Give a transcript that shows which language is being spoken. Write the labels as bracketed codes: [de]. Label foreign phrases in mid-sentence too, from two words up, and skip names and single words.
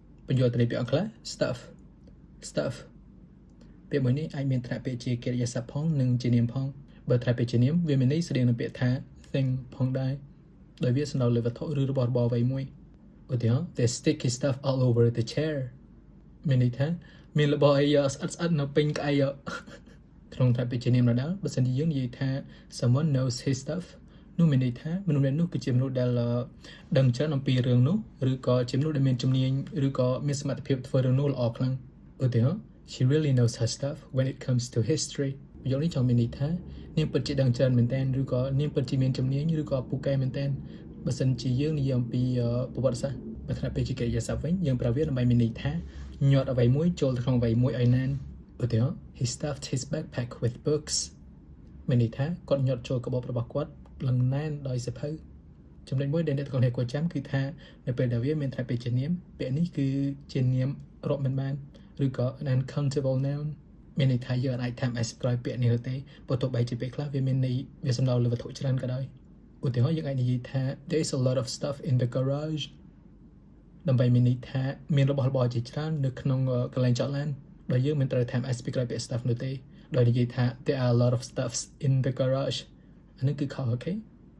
[km] បញ្យកត្រីពាក្យអង់គ្លេស stuff ពាក្យមួយនេះអាចមានថ្នាក់ពាក្យជាកិរិយាសព្ទផងនិងជានាមផងបើថ្នាក់ពាក្យជានាមវាមានន័យស្តីនឹងពាក្យថា thing ផងដែរដោយវាសំដៅលើវត្ថុឬរបស់របរអ្វីមួយឧទាហរណ៍ [en] there's sticky stuff all over the chair [km] មានន័យថាមានរបស់អីស្អិតនៅពេញក្អីក្នុងថ្នាក់ពាក្យជានាមដដែលបើសិនជាយើងនិយាយថា [en] someone knows his stuff [km] នោះមានន័យថាមនុស្សម្នាក់នោះគឺជាមនុស្សដែលដឹងច្រើនអំពីរឿងនោះឬក៏ជាមនុស្សដែលមានជំនាញឬក៏មានសមត្ថភាពធ្វើរឿងនោះល្អខ្លាំងឧទាហរណ៍ [en] she really knows her stuff when it comes to history [km] ប្រយោគនេះចង់មានន័យថានាងពិតជាដឹងច្រើនមែនទែន ឬក៏នាងពិតជាមានជំនាញឬក៏ពូកែមែនទែនបើសិនជាយើងនិយាយអំពីប្រវត្តិសាស្ត្របើថ្នាក់ពាក្យជាកិរិយាសព្ទវិញយើងប្រើវាដើម្បីមានន័យថាញាត់អ្វីមួយចូលទៅក្នុងអ្វីមួយឲ្យ ណែនឧទាហរណ៍ [en] he stuffed his backpack with books [km] មានន័យថាគាត់ញាត់ចូលកាបូបរបស់គាត់ឡើងណែនដោយសៀវភៅចំណុចមួយដែលអ្នកទាំងអស់គ្នាគួរចាំគឺថា នៅពេលដែលវាមានថ្នាក់ពាក្យជានាមពាក្យនេះគឺជានាមរាប់មិនបានឬក៏ [en] an uncountable noun [km] មានន័យថាយើងអាចធ្វើ s ក្រោយពាក្យនេះទេបើទោះបីជាពាក្យខ្លះវាមានន័យវាសំដៅលើវត្ថុច្រើនក៏ដោយឧទាហរណ៍យើងអាចនិយាយថា [en] there is a lot of stuff in the garage [km] ដើម្បីមានន័យថាមានរបស់របរជាច្រើននៅក្នុងកន្លែងចតឡានដោយយើងមិនត្រូវធ្វើ s ក្រោយពាក្យ stuff នោះទេដោយនិយាយថា [en] there are a lot of stuffs in the garage [km] អានេះគឺខុសអូខេ